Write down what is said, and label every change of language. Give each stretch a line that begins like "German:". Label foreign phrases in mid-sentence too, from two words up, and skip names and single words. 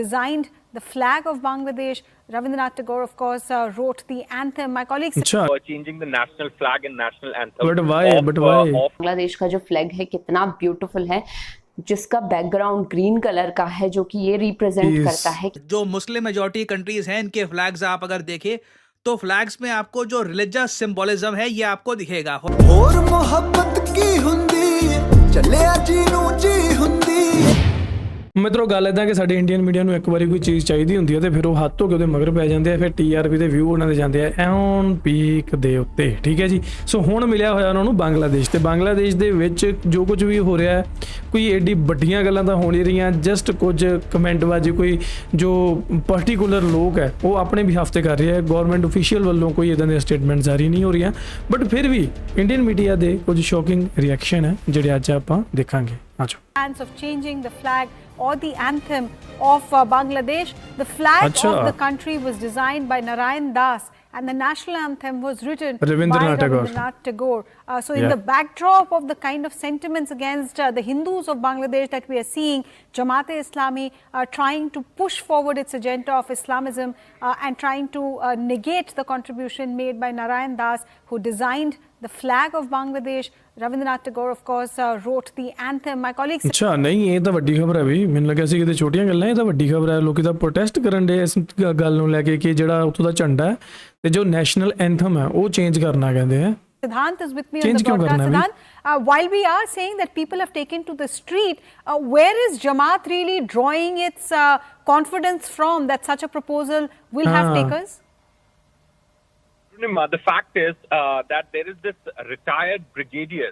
English: designed the flag of Bangladesh. Rabindranath Tagore, of course, wrote the anthem. My colleague changing the national flag and national anthem. But why?
Hindi: बांग्लादेश का जो फ्लैग है कितना ब्यूटीफुल है, जिसका बैकग्राउंड
English: green colour
Hindi: का है, जो कि ये रिप्रेजेंट करता है जो
English: Muslim majority countries
Hindi: हैं इनके फ्लैग्स आप अगर देखें तो फ्लैग्स में आपको जो
English: religious symbolism
Hindi: है ये आपको दिखेगा। और मोहब्बत की हुंदी चले जी नू जी हुंदी।
Punjabi: ਮਿੱਤਰੋ ਗੱਲ ਇਦਾਂ ਕਿ ਸਾਡੇ
English: Indian media
Punjabi: ਨੂੰ ਇੱਕ ਵਾਰੀ ਕੋਈ ਚੀਜ਼ ਚਾਹੀਦੀ ਹੁੰਦੀ ਹੈ ਤੇ ਫਿਰ ਉਹ ਹੱਥ ਧੋ ਕੇ ਉਹਦੇ ਮਗਰ ਪੈ ਜਾਂਦੇ ਆ, ਫਿਰ TRP ਦੇ ਵਿਊ ਉਹਨਾਂ ਦੇ ਜਾਂਦੇ ਆ ਐਨ ਪੀਕ ਦੇ ਉੱਤੇ, ਠੀਕ ਹੈ ਜੀ। ਸੋ ਹੁਣ ਮਿਲਿਆ ਹੋਇਆ ਉਹਨਾਂ ਨੂੰ ਬੰਗਲਾਦੇਸ਼, ਤੇ ਬੰਗਲਾਦੇਸ਼ ਦੇ ਵਿੱਚ ਜੋ ਕੁਝ ਵੀ ਹੋ ਰਿਹਾ ਕੋਈ ਐਡੀ ਵੱਡੀਆਂ ਗੱਲਾਂ ਤਾਂ ਹੋ ਨਹੀਂ ਰਹੀਆਂ, ਜਸਟ ਕੁਝ ਕਮੈਂਟਬਾਜ਼ੀ ਕੋਈ ਜੋ ਪਾਰਟੀਕੂਲਰ ਲੋਕ ਹੈ ਉਹ ਆਪਣੇ ਵੀ ਹਫਤੇ ਕਰ ਰਹੇ ਆ,
English: government official
Punjabi: ਵੱਲੋਂ ਕੋਈ ਇਦਾਂ ਦੇ ਸਟੇਟਮੈਂਟ ਜਾਰੀ ਨਹੀਂ ਹੋ ਰਹੀਆਂ, ਬਟ ਫਿਰ ਵੀ
English: Indian media
Punjabi: ਦੇ ਕੁਝ
English: shocking reaction
Punjabi: ਹੈ ਜਿਹੜੇ ਅੱਜ ਆਪਾਂ ਦੇਖਾਂਗੇ। ਆਜੋ।
English: Of changing the flag or the anthem of Bangladesh. The flag of the country was designed by Narayan Das and the national anthem was written by Rabindranath Tagore. So in the backdrop of the kind of sentiments against the Hindus of Bangladesh that we are seeing, Jamaat-e-Islami trying to push forward its agenda of Islamism and trying to negate the contribution made by Narayan Das, who designed the flag of Bangladesh. Rabindranath Tagore, of course, wrote the anthem. My colleague
Punjabi: ਅੱਛਾ ਨਹੀਂ ਇਹ ਤਾਂ ਵੱਡੀ ਖਬਰ ਹੈ ਵੀ, ਮੈਨੂੰ ਲੱਗਿਆ ਸੀ ਕਿਤੇ ਛੋਟੀਆਂ ਗੱਲਾਂ, ਇਹ ਤਾਂ ਵੱਡੀ ਖਬਰ ਹੈ। ਲੋਕੀ ਤਾਂ ਪ੍ਰੋਟੈਸਟ ਕਰਨ ਦੇ ਇਸ ਗੱਲ ਨੂੰ ਲੈ ਕੇ ਕਿ ਜਿਹੜਾ ਉੱਥੋਂ ਦਾ ਝੰਡਾ ਹੈ ਤੇ ਜੋ
English: national anthem
Punjabi: ਹੈ ਉਹ ਚੇਂਜ ਕਰਨਾ ਕਹਿੰਦੇ ਆ।
English: Siddhant is with me on the broadcast. Siddhant, while we are saying that people have taken to the street, where is Jamaat really drawing its confidence from that such a proposal will have takers? The fact is that there is this retired brigadier.